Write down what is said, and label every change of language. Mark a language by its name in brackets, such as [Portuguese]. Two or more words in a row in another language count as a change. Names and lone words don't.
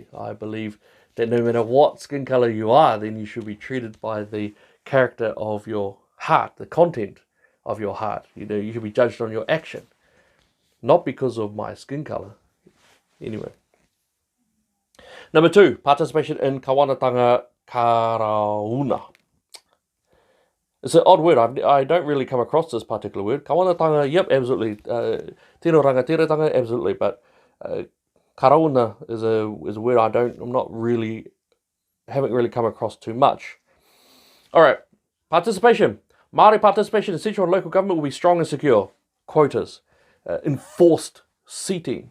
[English] I believe that no matter what skin colour you are, then you should be treated by the character of your heart, the content of your heart. You know, you should be judged on your action, not because of my skin colour. Anyway. Number two, participation in [Māori] kawanatanga karauna. [English] It's an odd word. I don't really come across this particular word. Kawanatanga, yep, absolutely. [Māori] Tino rangatiratanga, [English] absolutely. But karauna is a word haven't really come across too much. All right, participation. Māori participation in central and local government will be strong and secure. Quotas, enforced seating.